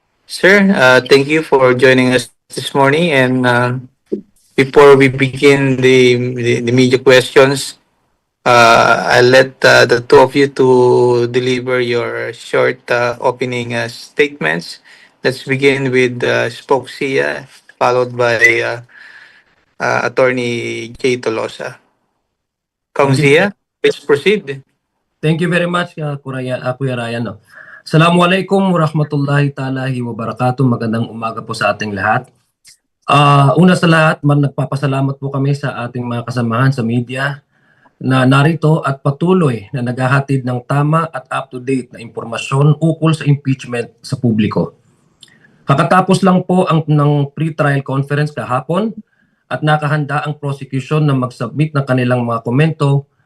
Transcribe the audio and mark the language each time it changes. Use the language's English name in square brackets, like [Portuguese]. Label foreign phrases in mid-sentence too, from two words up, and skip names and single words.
[English] Sir, thank you for joining us this morning. And before we begin the media questions, I'll let the two of you to deliver your short opening statements. Let's begin with Spoksia, followed by Attorney Jay Tolosa. Kong Thank you. Zia, please proceed. Thank you very much, [Filipino] Kuya Ryan. [English] No? [Arabic] Assalamualaikum warahmatullahi ta'ala wa barakatuh. [Filipino] Magandang umaga po sa ating lahat. Una sa lahat, nagpapasalamat po kami sa ating mga kasamahan sa media na narito at patuloy na naghahatid ng tama at up-to-date na impormasyon ukol sa impeachment sa publiko. Kakatapos lang po ng pre-trial conference kahapon at nakahanda ang prosecution na mag-submit ng kanilang mga komento.